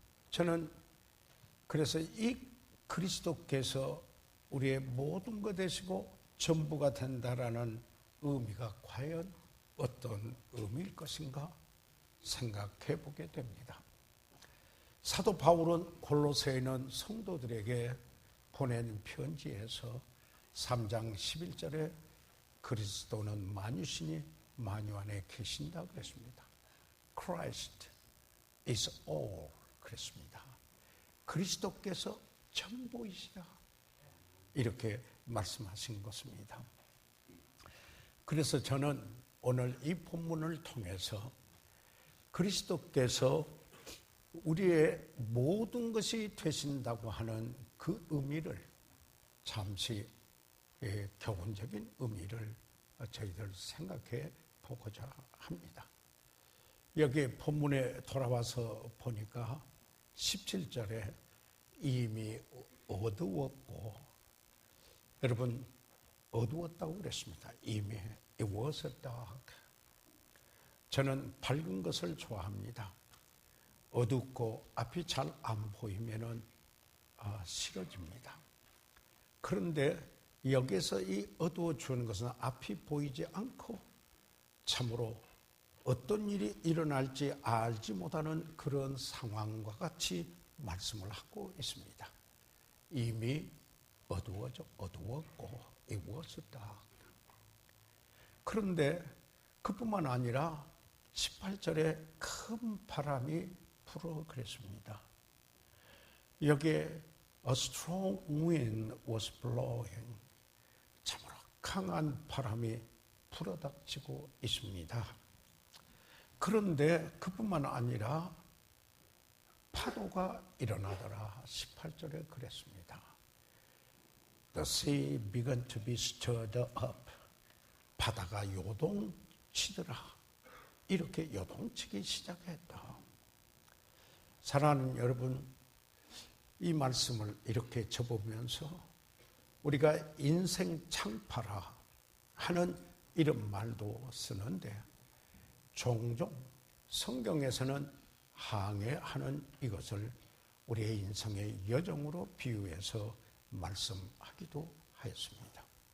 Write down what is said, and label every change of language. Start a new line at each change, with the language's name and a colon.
Korean: 저는 그래서 이 그리스도께서 우리의 모든 것 되시고 전부가 된다라는 의미가 과연 어떤 의미일 것인가 생각해 보게 됩니다. 사도 바울은 골로새에 있는 성도들에게 보낸 편지에서 3장 11절에 그리스도는 만유시니 만유 안에 계신다 그랬습니다.
English: Christ is all
Korean: 그랬습니다. 그리스도께서 전부이시다 이렇게 말씀하신 것입니다. 그래서 저는 오늘 이 본문을 통해서 그리스도께서 우리의 모든 것이 되신다고 하는 그 의미를 잠시 교훈적인 의미를 저희들 생각해 보고자 합니다. 여기 본문에 돌아와서 보니까 17절에 이미 어두웠고, 여러분 어두웠다고 그랬습니다. 이미
English: it was dark.
Korean: 저는 밝은 것을 좋아합니다. 어둡고 앞이 잘 안 보이면은 싫어집니다. 그런데 여기서 이 어두워 주는 것은 앞이 보이지 않고 참으로 어떤 일이 일어날지 알지 못하는 그런 상황과 같이 말씀을 하고 있습니다. 이미 어두웠고
English: it was dark.
Korean: 그런데 그뿐만 아니라 18절에 큰 바람이 불어 그랬습니다. 여기에
English: a strong wind was blowing.
Korean: 참으로 강한 바람이 불어닥치고 있습니다. 그런데 그뿐만 아니라 파도가 일어나더라. 18절에 그랬습니다.
English: The sea began to be stirred up.
Korean: 바다가 요동치더라. 이렇게 요동치기 시작했다. 사랑하는 여러분, 이 말씀을 이렇게 접으면서 우리가 인생 창파라 하는 이런 말도 쓰는데 종종 성경에서는 항해하는 이것을 우리의 인생의 여정으로 비유해서 말씀하기도 하였습니다.